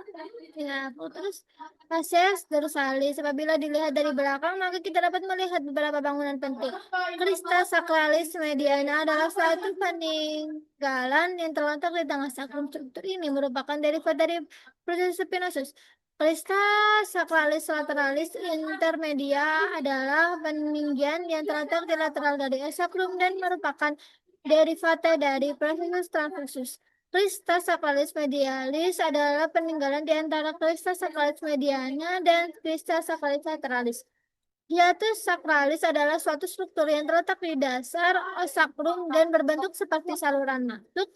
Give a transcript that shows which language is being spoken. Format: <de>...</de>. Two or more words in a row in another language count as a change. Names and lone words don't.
<id>Ya, terus</id> <la>facies dorsalis.</la> <id>Apabila dilihat dari belakang, maka kita dapat melihat beberapa bangunan penting.</id> <la>Crista sacralis mediana</la> <id>adalah suatu peninggalan yang terletak di tengah sakrum. Struktur ini merupakan derivat dari proses spinosus.</id> <la>Crista sacralis lateralis intermedia</la> <id>adalah peninggian yang terletak di lateral dari sakrum dan merupakan derivata dari proses transversus.</id> <la>Crista sacralis medialis</la> <id>adalah peninggalan di antara</id> <la>crista sacralis mediana</la> <id>dan</id> <la>crista sacralis lateralis. Hiatus sacralis</la> <id>adalah suatu struktur yang terletak di dasar sacrum dan berbentuk seperti saluran masuk.</id>